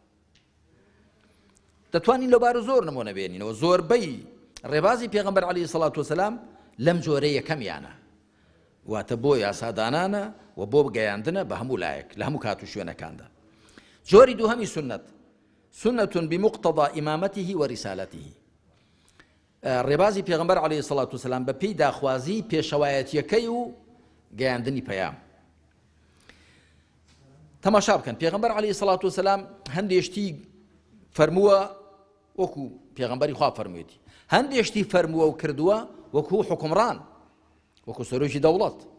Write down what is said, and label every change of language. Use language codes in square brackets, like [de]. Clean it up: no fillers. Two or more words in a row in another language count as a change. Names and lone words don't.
[ckb] دەتوانین لەبارە زۆر نمونە بێنینەوە زۆربەی ڕێبازی پێغەمبەر [ar] عەلەیهی سەڵات وسەلام [ckb] لەم جۆرە یەکەمیانە واتە بۆ یاسادانانە و بۆ گەیاندنە بە هەموو لایەک لە هەموو کات و شوێنەکاندا جۆری دووهەمی سنت [ar] سنة بمقتضى إمامته ورسالته [ckb] ڕێبازی پێغەمبەر [ar] عەلەیهی سەڵات وسەلام [ckb] بە پێی داخوازی پێشەوایەتیەکەی و گەیاندنی پەیام تەماشا بکەن پێغەمبەر [ar] عەلەیهی سەڵات وسەلام [ckb] هەندێشتی فەرمووە وەکو پێغەمبەری خوا فەرموویەتی هەندێشتی فەرمووە و کردووە وەکو حکومڕان وەکو سەرۆکی دەوڵەت